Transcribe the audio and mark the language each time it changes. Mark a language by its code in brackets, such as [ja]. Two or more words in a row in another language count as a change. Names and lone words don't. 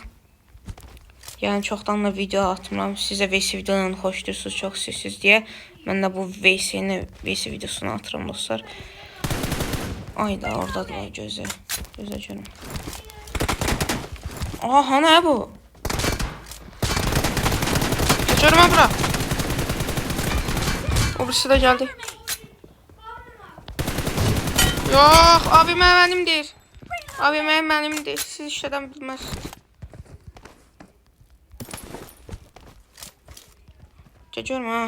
[az] Yəni çoxdan da video atmıram. Sizə VC videolarını xoşdursunuz, çox istəyirsiniz deyə. Mən də bu VC videosunu atıram dostlar. Ayda oradadır o gözə. Gözə görüm. Aha, nə bu? [tr] Geçiyorum ha bura. O birisi de geldi. Yok, abim benimdir. Abim benimdir. Siz işlerden bilmezsiniz. Geçiyorum ha.